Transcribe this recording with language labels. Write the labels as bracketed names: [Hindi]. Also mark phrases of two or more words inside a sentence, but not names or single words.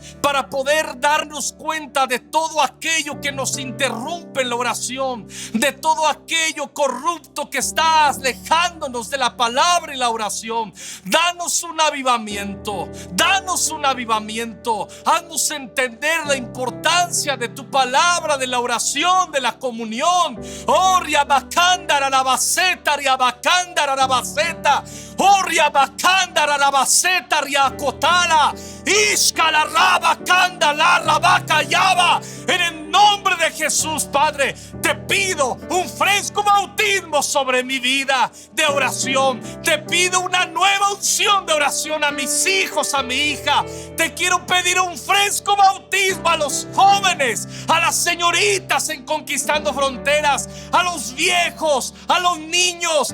[Spanish] para poder darnos cuenta de todo aquello que nos interrumpe en la oración, de todo aquello corrupto que está alejándonos de la palabra y la oración. Danos un avivamiento, haznos entender la importancia de tu palabra, de la oración, de la comunión. Oh, riabacándara la baceta, riabacándara la baceta, oh, riabacándara la baceta, riacotala, iscala rabacanda la rabacayaba. En el nombre de Jesús, Padre, te pido un fresco bautismo sobre mi vida de oración. Te pido una nueva unción de oración a mis hijos, a mi hija. Te quiero pedir un fresco bautismo a los jóvenes, a las señoritas en Conquistando Fronteras, a los viejos, a los niños.